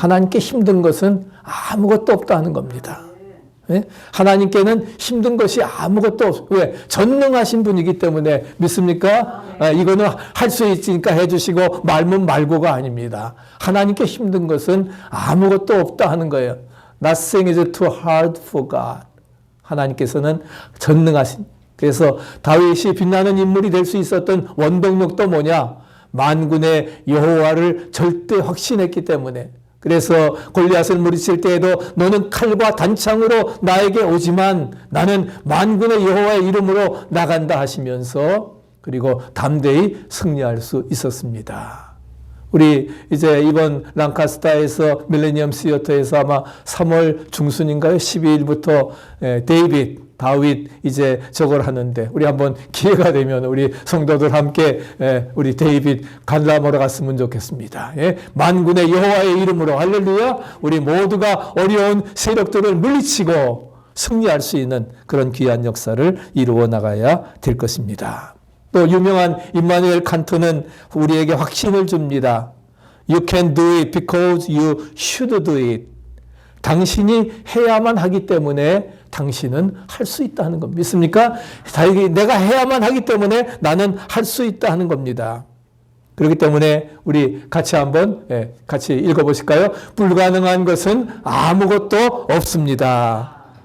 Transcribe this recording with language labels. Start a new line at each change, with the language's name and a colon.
Korean: 하나님께 힘든 것은 아무것도 없다 하는 겁니다. 하나님께는 힘든 것이 아무것도 없어요. 왜? 전능하신 분이기 때문에 믿습니까? 이거는 할 수 있으니까 해주시고 말면 말고가 아닙니다. 하나님께 힘든 것은 아무것도 없다 하는 거예요.
English: Nothing is too hard for God.
Korean: 하나님께서는 전능하신. 그래서 다윗이 빛나는 인물이 될 수 있었던 원동력도 뭐냐? 만군의 여호와를 절대 확신했기 때문에. 그래서 골리앗을 물리칠 때에도 너는 칼과 단창으로 나에게 오지만 나는 만군의 여호와의 이름으로 나간다 하시면서 그리고 담대히 승리할 수 있었습니다. 우리 이제 이번 랑카스타에서 밀레니엄 시어터에서 아마 3월 중순인가요? 12일부터 다윗 이제 저걸 하는데 우리 한번 기회가 되면 우리 성도들 함께 우리 데이빗 관람하러 갔으면 좋겠습니다. 만군의 여호와의 이름으로 할렐루야. 우리 모두가 어려운 세력들을 물리치고 승리할 수 있는 그런 귀한 역사를 이루어 나가야 될 것입니다. 또 유명한 임마누엘 칸트는 우리에게 확신을 줍니다.
English: You can do it because you should do it.
Korean: 당신이 해야만 하기 때문에 당신은 할 수 있다 하는 겁니다. 믿습니까? 내가 해야만 하기 때문에 나는 할 수 있다 하는 겁니다. 그렇기 때문에 우리 같이 한번 같이 읽어보실까요? 불가능한 것은 아무것도 없습니다.